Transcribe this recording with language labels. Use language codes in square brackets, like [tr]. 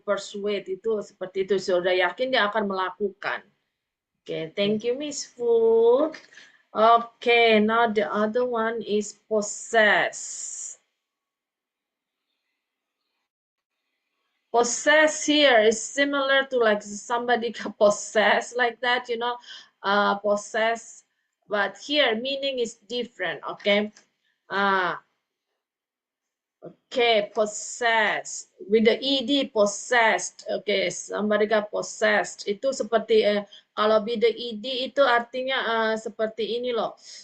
[id] Persuade itu seperti itu. Sudah yakin dia akan melakukan. [en] Okay, thank you, Miss Fu. Okay, now the other one is possess. Possess here is similar to like somebody can possess like that, you know, possess. But here meaning is different, okay? Okay, possess with the ed, possessed. Okay, somebody got possessed. [id] Itu seperti kalau [en] with the ed [id] itu artinya seperti ini loh.